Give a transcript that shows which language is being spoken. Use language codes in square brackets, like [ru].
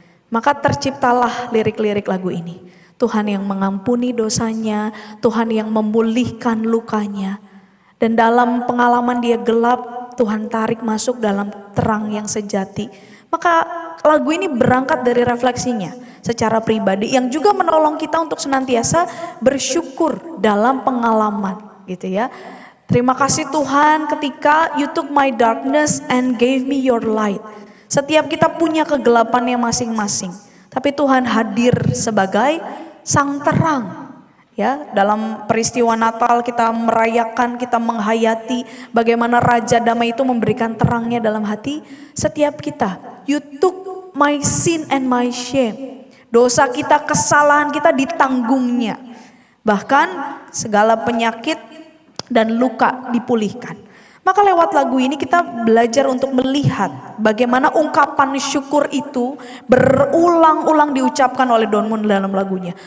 [id] Maka terciptalah lirik-lirik lagu ini. Tuhan yang mengampuni dosanya, Tuhan yang memulihkan lukanya. Dan dalam pengalaman dia gelap, Tuhan tarik masuk dalam terang yang sejati. Maka lagu ini berangkat dari refleksinya secara pribadi yang juga menolong kita untuk senantiasa bersyukur dalam pengalaman gitu ya. Terima kasih Tuhan ketika [en] you took my darkness and gave me your light. [id] Setiap kita punya kegelapannya masing-masing, tapi Tuhan hadir sebagai sang terang. Ya, dalam peristiwa Natal kita merayakan, kita menghayati bagaimana Raja Damai itu memberikan terangnya dalam hati setiap kita. [en] You took my sin and my shame. [id] Dosa kita, kesalahan kita ditanggungnya. Bahkan segala penyakit dan luka dipulihkan. Maka lewat lagu ini kita belajar untuk melihat bagaimana ungkapan syukur itu berulang-ulang diucapkan oleh Don Moon dalam lagunya.